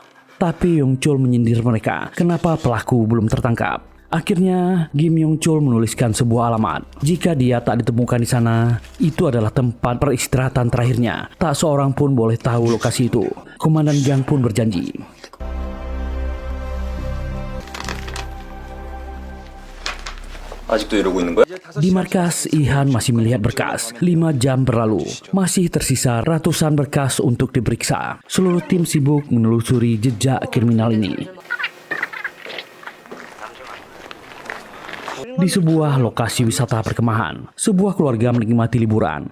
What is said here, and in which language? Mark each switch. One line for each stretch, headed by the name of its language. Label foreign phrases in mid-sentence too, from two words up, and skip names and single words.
Indonesian: Tapi Yong Chul menyindir mereka. Kenapa pelaku belum tertangkap? Akhirnya Kim Yong Chul menuliskan sebuah alamat. Jika dia tak ditemukan di sana, itu adalah tempat peristirahatan terakhirnya. Tak seorang pun boleh tahu lokasi itu. Komandan Gang pun berjanji.
Korean: 아직도 이러고 있는 거야?
Indonesian: Di markas, Ihan masih melihat berkas. 5 jam berlalu. Masih tersisa ratusan berkas untuk diperiksa. Seluruh tim sibuk menelusuri jejak kriminal ini. Di sebuah lokasi wisata perkemahan, sebuah keluarga menikmati liburan.